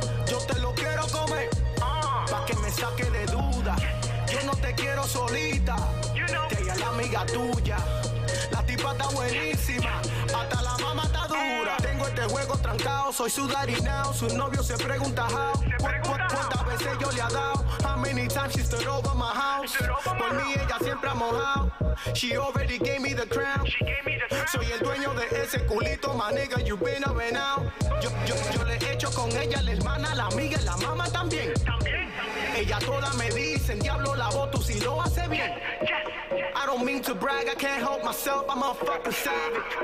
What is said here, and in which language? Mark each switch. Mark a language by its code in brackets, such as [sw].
[es] Yo te lo quiero comer, pa' que me saque de duda. Yo no te quiero solita, que ella es la amiga tuya. La tipa está buenísima, hasta la mamá está dura. Tengo este juego trancado, soy su [en] daddy now. [es] Su novio se pregunta [en] how. [es] ¿Cuántas veces yo le ha dado? [en] How many times she stood over my house? [es] Por mí ella siempre ha mojado. [en] She already gave me the crown. [es] Soy el dueño de ese culito, [en] my nigga, you been up and out. [es] Yo le he hecho con ella, la hermana, la amiga y la mamá también. Ella toda me dicen, diablo LaVoz, tú si lo hace bien. [en] I don't mean to brag, I can't help myself, I'm a fucking savage.